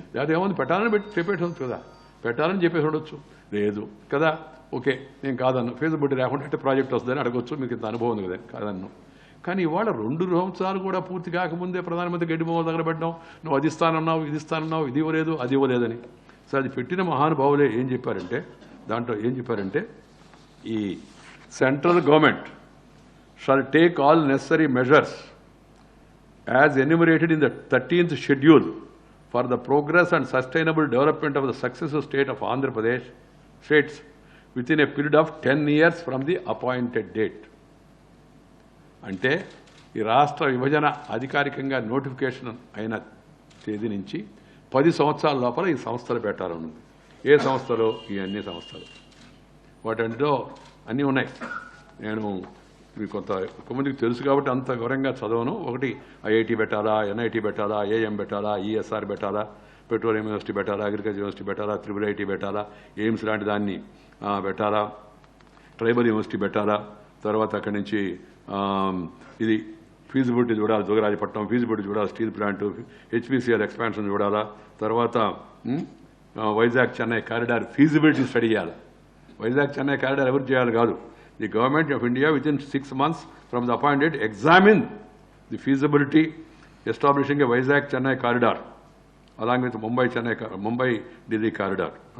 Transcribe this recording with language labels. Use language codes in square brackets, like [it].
[te] లేదా ఏముంది పెట్టాలని చెప్పేసి కదా, పెట్టాలని చెప్పేసి ఉండొచ్చు, లేదు కదా, ఓకే నేను కాదన్ను, ఫీజిబిలిటీ లేకుండా అంటే ప్రాజెక్ట్ వస్తుందని అడగొచ్చు, మీకు ఇంత అనుభవం ఉంది కదా, కాదన్ను. కానీ ఇవాళ 2 సంవత్సరాలు కూడా పూర్తి కాకముందే ప్రధానమంత్రి గడ్డి బొమ్మల దగ్గర పెట్టడం, నువ్వు అది ఇస్తానన్నావు, ఇది ఇస్తానన్నావు, ఇది ఇవ్వలేదు, అది ఇవ్వలేదని. సో అది పెట్టిన మహానుభావులే ఏం చెప్పారంటే, దాంట్లో ఏం చెప్పారంటే, ఈ [en] Central government shall take all necessary measures as enumerated in the 13th schedule for the progress and sustainable development of the successive state of Andhra Pradesh states within a period of 10 years from the appointed date. [te] అంటే ఈ రాష్ట్ర విభజన అధికారికంగా notification అయిన తేదీ నుంచి 10 సంవత్సరాల లోపల ఈ సంస్థలు పెట్టాలన్నది. ఏ సంస్థలు? ఈ అన్ని సంస్థలు. వాటంట్లో అన్నీ ఉన్నాయి. నేను మీకు కొంతమందికి తెలుసు కాబట్టి అంత వివరంగా చదవను. ఒకటి IIT పెట్టాలా, NIT పెట్టాలా, AM పెట్టాలా, ESR పెట్టాలా, పెట్రోలియం యూనివర్సిటీ పెట్టాలా, అగ్రికల్చర్ యూనివర్సిటీ పెట్టాలా, IIIT పెట్టాలా, ఎయిమ్స్ లాంటి దాన్ని పెట్టాలా, ట్రైబల్ యూనివర్సిటీ పెట్టాలా, తర్వాత అక్కడి నుంచి ఇది ఫీజిబిలిటీ చూడాలి, జోగరాజపట్నం ఫీజిబిలిటీ చూడాలి, స్టీల్ ప్లాంట్, HPCL ఎక్స్పాన్షన్ చూడాలా, తర్వాత Vizag Chennai corridor feasibility study చేయాలి. వైజాగ్ చెన్నై కారిడార్ ఎవరు చేయాలి కాదు, [en] the government of India within 6 months from the appointed examine the feasibility establishing a Vizag Chennai corridor along with Mumbai Delhi corridor.